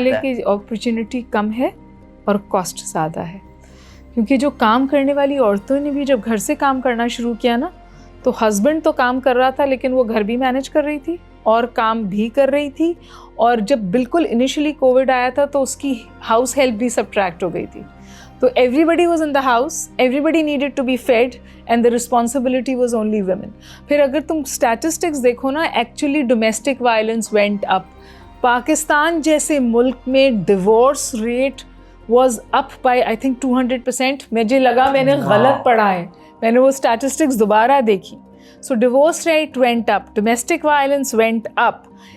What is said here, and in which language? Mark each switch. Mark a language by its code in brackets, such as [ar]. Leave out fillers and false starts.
[ur] میرا خیال ہے کہ اپرچونٹی کم ہے اور کاسٹ زیادہ ہے, کیونکہ جو کام کرنے والی عورتوں نے بھی جب گھر سے کام کرنا شروع کیا نا, تو ہسبینڈ تو کام کر رہا تھا لیکن وہ گھر بھی مینیج کر رہی تھی اور کام بھی کر رہی تھی. اور جب بالکل انیشلی کووڈ آیا تھا تو اس کی ہاؤس ہیلپ بھی سبٹریکٹ ہو گئی تھی. [en] تو everybody was in the house, everybody needed to be fed, and the responsibility was only women. [ur] پھر اگر تم اسٹیٹسٹکس دیکھو نا, [en] Actually domestic violence went up. [ur] Pakistan جیسے ملک میں [en] Divorce rate was up by I think 200%. [ur] مجھے لگا میں نے غلط پڑھا ہے, میں نے وہ اسٹیٹسٹکس دوبارہ دیکھی. [en] So divorce rate went up, domestic violence went up.